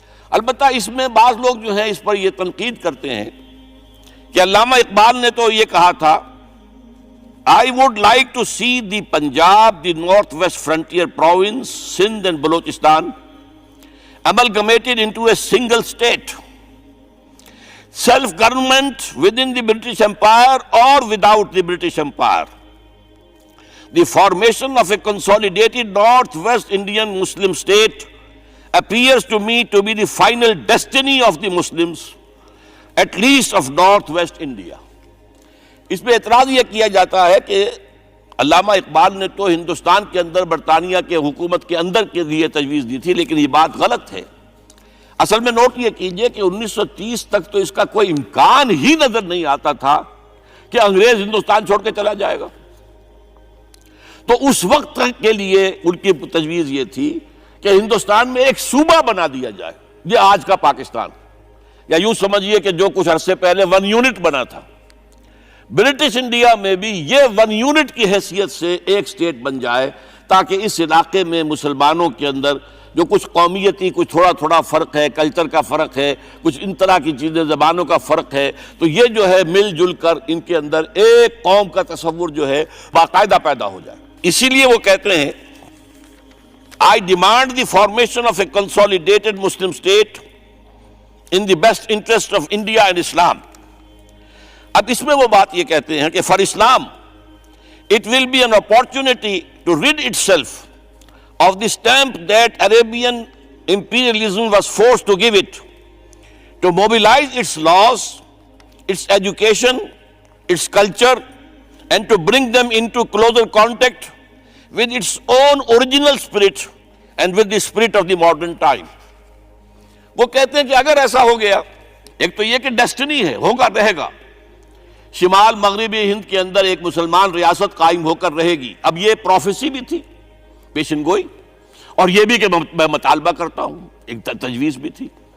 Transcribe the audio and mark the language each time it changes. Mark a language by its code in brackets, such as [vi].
[ur] البتہ اس میں بعض لوگ جو ہیں اس پر یہ تنقید کرتے ہیں کہ علامہ اقبال نے تو یہ کہا تھا [en] I would like to see the Punjab, the northwest frontier province, Sindh and Balochistan amalgamated into a single state, self-government within the British Empire or without the British Empire. The formation of a consolidated northwest Indian Muslim state appears to me to be the final destiny of the Muslims, at least of northwest India. [ur] اس میں اعتراض یہ کیا جاتا ہے کہ علامہ اقبال نے تو ہندوستان کے اندر برطانیہ کے حکومت کے اندر کے لیے تجویز دی تھی، لیکن یہ بات غلط ہے۔ اصل میں نوٹ یہ کیجئے کہ 1930 تک تو اس کا کوئی امکان ہی نظر نہیں آتا تھا کہ انگریز ہندوستان چھوڑ کے چلا جائے گا۔ تو اس وقت کے لیے ان کی تجویز یہ تھی کہ ہندوستان میں ایک صوبہ بنا دیا جائے، یہ آج کا پاکستان، یا یوں سمجھیے کہ جو کچھ عرصے پہلے 1 یونٹ بنا تھا۔ برٹش انڈیا میں بھی یہ 1 یونٹ کی حیثیت سے ایک سٹیٹ بن جائے، تاکہ اس علاقے میں مسلمانوں کے اندر جو کچھ قومیتی کچھ تھوڑا فرق ہے، کلچر کا فرق ہے، کچھ ان طرح کی چیزیں، زبانوں کا فرق ہے، تو یہ جو ہے مل جل کر ان کے اندر ایک قوم کا تصور جو ہے باقاعدہ پیدا ہو جائے۔ اسی لیے وہ کہتے ہیں [en] I demand the formation of a consolidated Muslim state in the best interest of India and Islam. [ur] اب اس میں وہ بات یہ کہتے ہیں کہ [en] for Islam it will be an opportunity to rid itself of the stamp that Arabian imperialism was forced to give it, to mobilize its laws, its education, its culture, and to bring them into closer contact with its own original spirit and with the spirit of the modern time. [ur] وہ کہتے ہیں کہ اگر ایسا ہو گیا، ایک تو یہ کہ ڈیسٹنی ہے، ہوگا، رہے گا، شمال مغربی ہند کے اندر ایک مسلمان ریاست قائم ہو کر رہے گی۔ اب یہ پروفیسی بھی تھی، پیشن گوئی، اور یہ بھی کہ میں مطالبہ کرتا ہوں، ایک تجویز بھی تھی،